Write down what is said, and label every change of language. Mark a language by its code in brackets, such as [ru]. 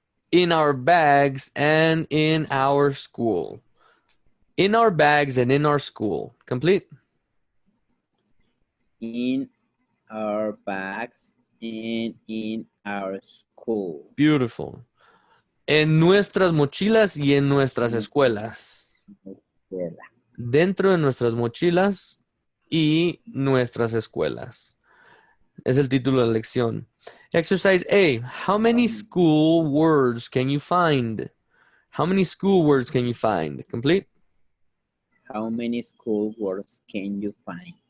[en] In our bags and in our school. In our bags and in our school. Complete? In our bags and in our school. Beautiful. [es] En nuestras mochilas y en nuestras escuelas. Escuela. Dentro de nuestras mochilas y nuestras escuelas. Es el título de la lección. [en] Exercise A. How many school words can you find? How many school words can you find? Complete? How many school words can you find?